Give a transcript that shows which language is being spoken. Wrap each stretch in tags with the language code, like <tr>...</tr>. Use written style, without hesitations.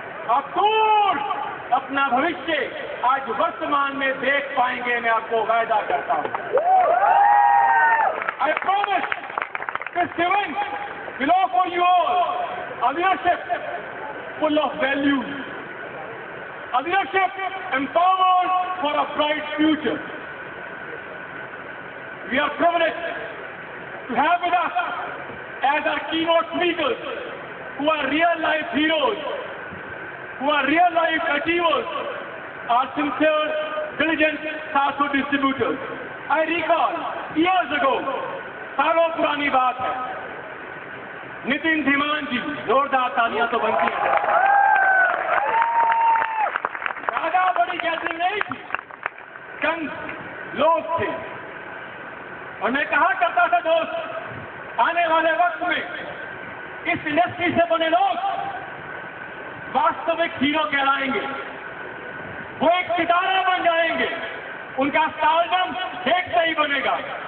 <hi>आप दूर अपना भविष्य आज वर्तमान में देख पाएंगे, मैं आपको वायदा करता हूँ.</hi> <en>I promise this event will offer you all a leadership full of values, a leadership empowered for a bright future. We are privileged to have with us as our keynote speakers who are real-life heroes, who are real-life achievers, are sincere, diligent Sarso distributors. I recall years ago,</en> <hi>सालों पुरानी बात है, नितिन धीमान जी, जोरदार तालियां तो बनती हैं, ज्यादा बड़ी गैदरिंग नहीं थी, चंद लोग थे। और मैं कहा करता था दोस्त, आने वाले वक्त में इस इंडस्ट्री से बने लोग वास्तविक हीरो कहलाएंगे, वो एक सितारा बन जाएंगे, उनका स्टारडम देखते ही बनेगा।</hi>